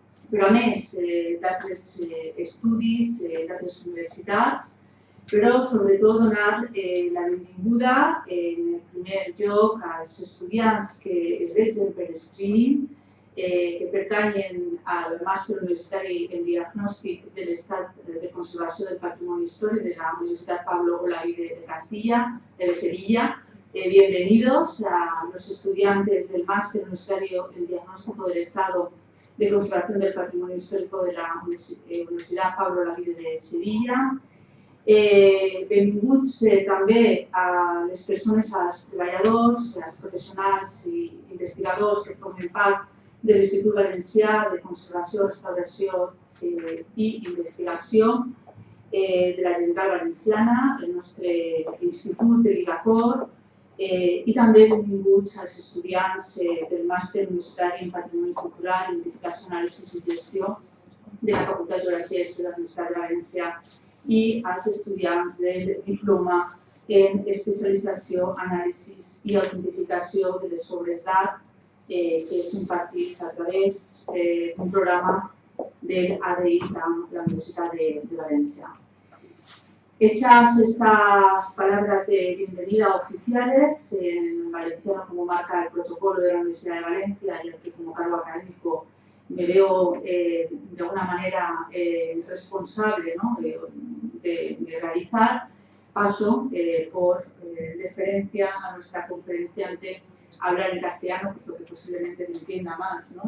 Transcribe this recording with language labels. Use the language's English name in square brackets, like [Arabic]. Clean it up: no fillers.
[Catalan] però a més d'altres estudis, d'altres universitats, però sobretot donar la benvinguda en el primer lloc als estudiants que es vegen per streaming, que pertanyen al màster universitari en diagnòstic de l'estat de conservació del patrimoni històric de la Universitat Pablo Olavide de Sevilla. [Spanish] Bienvenidos a los estudiantes del máster universitario en diagnóstico del estado de conservación del patrimonio histórico de la Universidad Pablo Olavide de Sevilla. [Catalan] Benvinguts també a les persones, als treballadors, als professionals i investigadors que formen part de l'Institut Valencià de Conservació, Restauració i Investigació de la Generalitat Valenciana, el nostre institut de l'IGACOR, i també benvinguts als estudiants del màster universitari en Patrimoni Cultural, Identificació, Anàlisi i Gestió de la Facultat de Geografia i Història de la Universitat de València i als estudiants del diploma en especialització, anàlisi i autentificació de les obres d'art que s'imparteix a través d'un programa del ADI de la Universitat de Valencia. [Spanish] Hechas estas palabras de bienvenida oficiales, en valenciano como marca el protocolo de la Universidad de Valencia, y que como cargo académico me veo de alguna manera responsable, ¿no? de realizar, paso por deferencia a nuestra conferenciante a hablar en castellano, puesto que posiblemente me entienda más, ¿no?